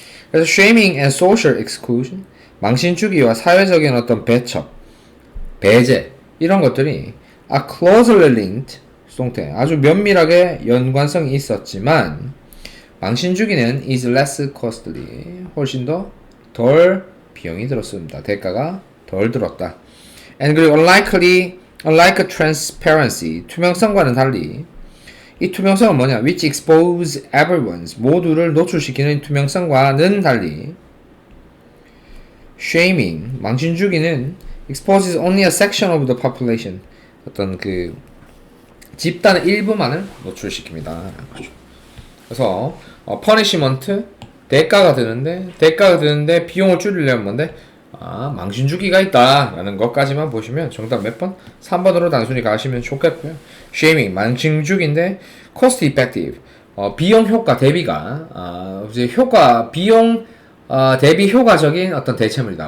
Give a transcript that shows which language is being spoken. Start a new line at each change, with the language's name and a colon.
Korean: 그래서
English: shaming and social exclusion,
Korean: 망신주기와 사회적인 어떤 배척, 배제, 이런 것들이
English: are closely linked,
Korean: 수동태, 아주 면밀하게 연관성이 있었지만 망신주기는
English: is less costly,
Korean: 훨씬 더 덜 비용이 들었습니다. 대가가 덜 들었다. And 그리고
English: unlike transparency,
Korean: 투명성과는 달리 이 투명성은 뭐냐?
English: which expose everyone's,
Korean: 모두를 노출시키는 투명성과는 달리
English: shaming,
Korean: 망신주기는
English: exposes only a section of the population,
Korean: 어떤 그 집단의 일부만을 노출시킵니다. 그래서 punishment, 대가가 드는데 비용을 줄이려면 뭔데? 망신주기가 있다라는 것까지만 보시면 정답 몇 번? 3번으로 단순히 가시면 좋겠고요. shaming, 망신주기인데
English: cost effective,
Korean: 비용 효과 대비가 이제 비용 대비 효과적인 어떤 대체물이다.